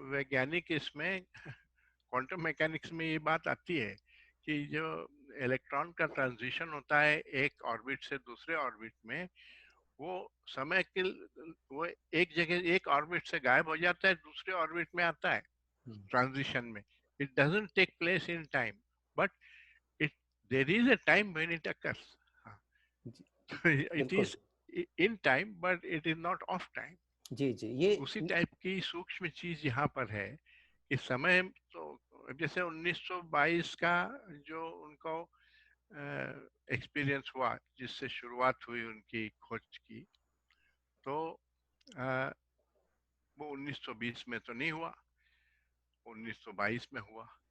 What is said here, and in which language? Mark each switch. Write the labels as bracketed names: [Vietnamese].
[Hindi] वैज्ञानिक इसमें quantum mechanics में ये बात आती है कि जो इलेक्ट्रॉन का ट्रांजिशन होता है एक ऑर्बिट से दूसरे ऑर्बिट में, वो समय के, वो एक जगह एक ऑर्बिट से गायब हो जाता है, दूसरे ऑर्बिट में आता है ट्रांजिशन में। [English] It doesn't take place in time, but it there is a time when it occurs. [Hindi] हाँ, जी, [English] it [Hindi] बिल्कुल। [English] is in time but it is not off time. [Hindi] जी जी ये उसी टाइप की सूक्ष्म चीज यहाँ पर है कि समय तो, जैसे 1922 का जो उनको एक्सपीरियंस हुआ जिससे शुरुआत हुई उनकी खोज की, तो वो 1920 में तो नहीं हुआ, 1922 में हुआ।